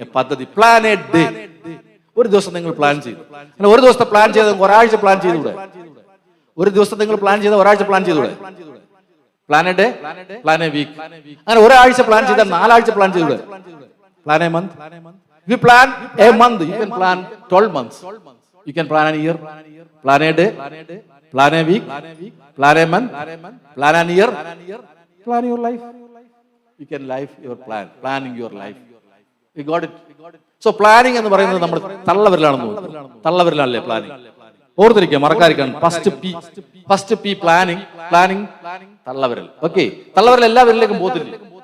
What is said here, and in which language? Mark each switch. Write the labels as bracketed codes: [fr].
[ml] പദ്ധതി, [en] Plan a day. [ml] ഒരു ദിവസം നിങ്ങൾ പ്ലാൻ ചെയ്തു. ഒരു ദിവസത്തെ പ്ലാൻ ചെയ്ത് ഒരാഴ്ച പ്ലാൻ ചെയ്തുകൂടെ? ഒരു ദിവസം നിങ്ങൾ പ്ലാൻ ചെയ്ത ഒരാഴ്ച പ്ലാൻ ചെയ്തൂടെ? [en] Plan a day, plan a week. [ml] അങ്ങനെ ഒരാഴ്ച പ്ലാൻ ചെയ്താൽ 4 ആഴ്ച പ്ലാൻ ചെയ്തൂടെ? [en] Plan a month. You plan a month, you can plan 12 months. You can plan a year, plan a day, plan a week, plan a month, plan a year, plan your life. You can live your planning your life. You got it? So planning [ml] എന്ന് പറയുന്നത് നമ്മൾ തള്ളവരിലാണെന്ന് നോക്കും. തള്ളവരിലാണല്ലേ planning? ഓർത്തിരിക്കുക, മറക്കാതിരിക്കാൻ. First P planning. തള്ളവിരൽ. Okay, തള്ളവിരൽ എല്ലാവരിലേക്കും പോകത്തില്ലേ?